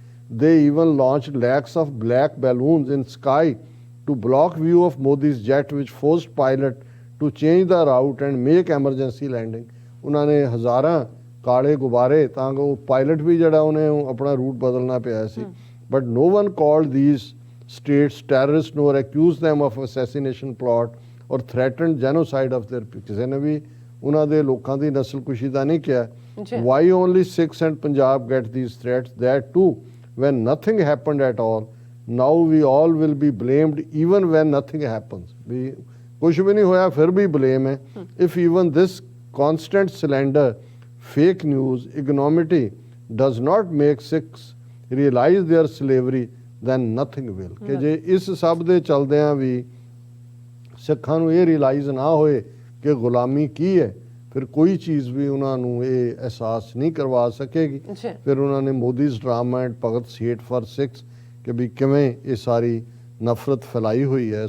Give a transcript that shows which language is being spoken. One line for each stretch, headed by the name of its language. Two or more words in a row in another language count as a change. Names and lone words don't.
English: They even launched lakhs of black balloons in sky to block view of Modi's jet which forced pilot to change the route and make emergency landing.
Punjabi: ਉਹਨਾਂ ਨੇ ਹਜ਼ਾਰਾਂ ਕਾਲੇ ਗੁਬਾਰੇ ਤਾਂ ਕਿ ਉਹ ਪਾਇਲਟ ਵੀ ਜਿਹੜਾ ਉਹਨੇ ਆਪਣਾ ਰੂਟ ਬਦਲਣਾ ਪਿਆ ਸੀ।
English: But no one called these states terrorists nor accused them of assassination plot or threatened genocide of their people.
Punjabi: ਕਿਸੇ ਨੇ ਵੀ ਉਹਨਾਂ ਦੇ ਲੋਕਾਂ ਦੀ ਨਸਲਕੁਸ਼ੀ ਦਾ ਨਹੀਂ ਕਿਹਾ।
English: Why only Sikhs and Punjab get these threats? That too when nothing happened at all. Now we all will be blamed even when nothing happens.
Punjabi: ਵੀ ਕੁਝ ਵੀ ਨਹੀਂ ਹੋਇਆ ਫਿਰ ਵੀ blame ਹੈ।
English: If even this constant slander, fake news, ignominy does not make Sikhs realize their slavery, then nothing will।
Punjabi: ਕਿ ਜੇ ਇਸ ਸਭ ਦੇ ਚਲਦਿਆਂ ਵੀ ਸਿੱਖਾਂ ਨੂੰ ਇਹ ਰਿਅਲਾਈਜ਼ ਨਾ ਹੋਏ ਕਿ ਗੁਲਾਮੀ ਕੀ ਹੈ, ਫਿਰ ਕੋਈ ਚੀਜ਼ ਵੀ ਉਹਨਾਂ ਨੂੰ ਇਹ ਅਹਿਸਾਸ ਨਹੀਂ ਕਰਵਾ ਸਕੇਗੀ। ਫਿਰ ਉਹਨਾਂ ਨੇ
English: Modi's drama and Bhagat hate for Sikhs
Punjabi: ਕਿ ਵੀ ਕਿਵੇਂ ਇਹ ਸਾਰੀ ਨਫ਼ਰਤ ਫੈਲਾਈ ਹੋਈ ਹੈ।